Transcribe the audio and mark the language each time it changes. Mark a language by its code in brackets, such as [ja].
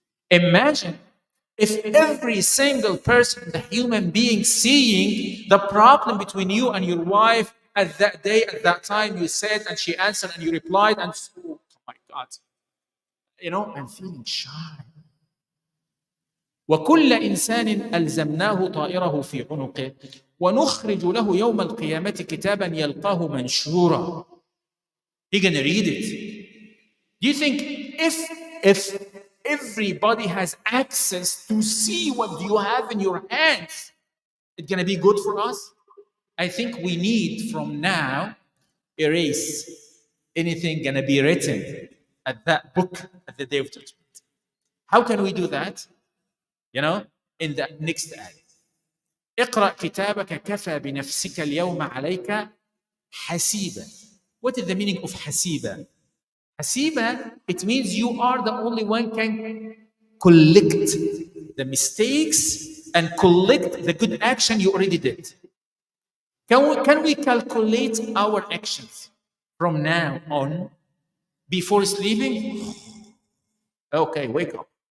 [en] Imagine if every single person, the human being, seeing the problem between you and your wife at that day, at that time, you said and she answered and you replied, and oh my God, you know, I'm feeling shy. [ar] وكل إنسان ألزمناه طائره في عنقه ونخرج له يوم القيامة كتابا يلقاه منشورا. [en] You're gonna read it. Do you think if everybody has access to see what you have in your hands, it's gonna be good for us? I think we need from now erase anything gonna be written at that book at the day of judgment. How can we do that? You know, in the next ayah. [ar] اقرأ كتابك كفى بنفسك اليوم عليك حسيبا. [en] What is the meaning of حسيبا? حسيبا, it means you are the only one can collect the mistakes and collect the good action you already did. Can we calculate our actions from now on before sleeping? Okay, wake up.